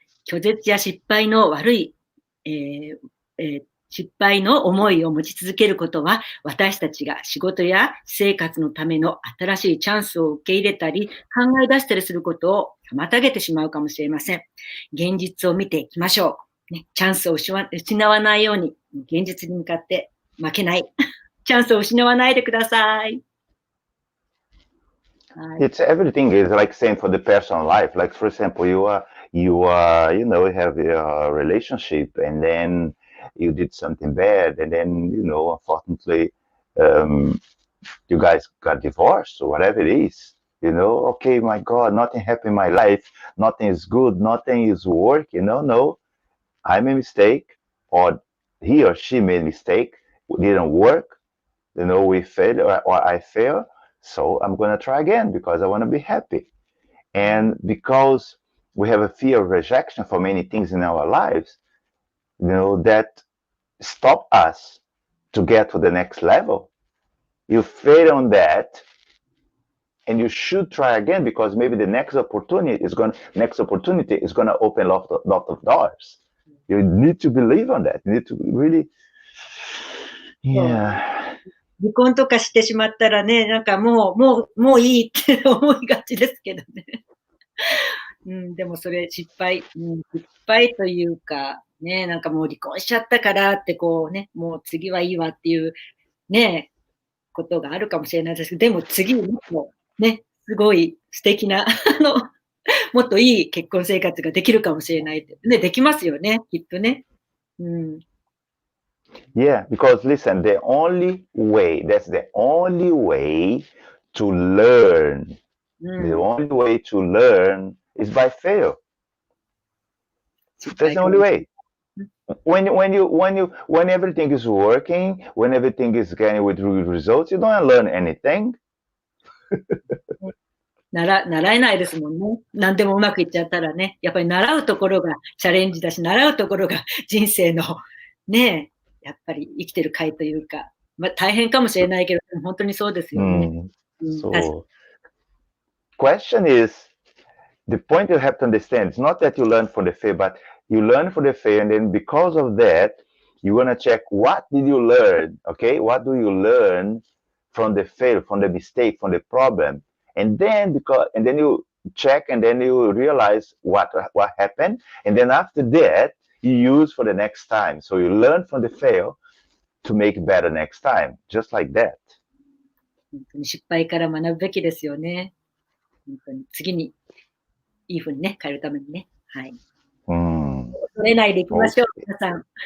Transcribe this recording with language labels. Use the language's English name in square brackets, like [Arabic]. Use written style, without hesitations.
[Japanese] 拒絶や失敗の悪い、失敗の思いを持ち続けることは、私たちが仕事や生活のための新しいチャンスを受け入れたり、考え出したりすることを妨げてしまうかもしれません。現実を見ていきましょう。ね、チャンスを失わないように、現実に向かって負けない。チャンスを失わないでください。 [English] It's everything is like same for the personal life. Like for example, you have a relationship and then you did something bad and then unfortunately you guys got divorced or whatever it is. Okay, my God, nothing happened in my life, nothing is good, nothing is working. No, I made a mistake or he or she made a mistake, it didn't work, we failed or I failed. So I'm going to try again because I want to be happy. And because we have a fear of rejection for many things in our lives, that stop us to get to the next level. You fail on that and you should try again because maybe the next opportunity is going to open a lot of doors. You need to believe on that. You need to really, yeah. [Japanese] 離婚とかしてしまったらね、なんかもういいって思いがちですけどね。でもそれ失敗というか、ね、なんかもう離婚しちゃったからってこうね、もう次はいいわっていうね、ことがあるかもしれないですけど、でも次もっとね、すごい素敵な、もっといい結婚生活ができるかもしれないって。ね、できますよね、きっとね。 [English] Yeah, because listen, that's the only way to learn. The only way to learn is by fail. That's the only way. When everything is working, when everything is getting with results, you don't learn anything. [Japanese] 習えないですもんね。何でもうまくいっちゃったらね。やっぱり習うところがチャレンジだし、習うところが人生のね、やっぱり生きてる回というか、大変かもしれないけど、本当にそうですよね。 [English] So, question is, the point you have to understand, it's not that you learn from the fail, but you learn from the fail, and then because of that, you're going to check what did you learn, okay? What do you learn from the fail, from the mistake, from the problem? And then you check and then you realize what happened. And then after that, you use for the next time. So you learn from the fail to make better next time, just like that. [Japanese] 本当に失敗から学ぶべきですよね。本当に次にいい風にね、変えるためにね。はい。恐れないでいきましょう、皆さん。